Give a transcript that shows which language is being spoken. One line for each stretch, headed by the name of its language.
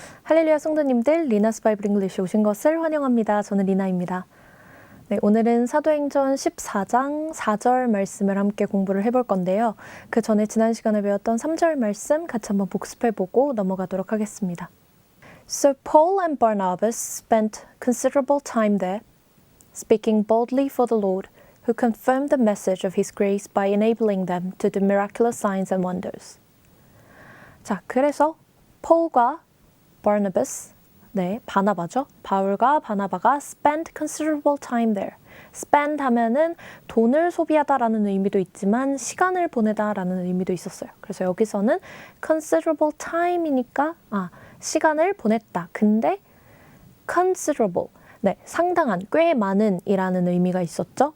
Korean: 할렐루야 성도님들, Lina's Bible English에 오신 것을 환영합니다. 저는 리나입니다. 네, 오늘은 사도행전 14장 4절 말씀을 함께 공부를 해볼 건데요. 그 전에 지난 시간에 배웠던 3절 말씀 같이 한번 복습해보고 넘어가도록 하겠습니다.
English: So Paul and Barnabas spent considerable time there, speaking boldly for the Lord, who confirmed the message of his grace by enabling them to do miraculous signs and wonders.
Korean: 자, 그래서 폴과 바나바스, 바나바죠. 바울과 바나바가
English: spend considerable time there.
Korean: spend 하면은 돈을 소비하다라는 의미도 있지만 시간을 보내다라는 의미도 있었어요. 그래서 여기서는 considerable time이니까 시간을 보냈다. 근데 considerable, 상당한, 꽤 많은 이라는 의미가 있었죠.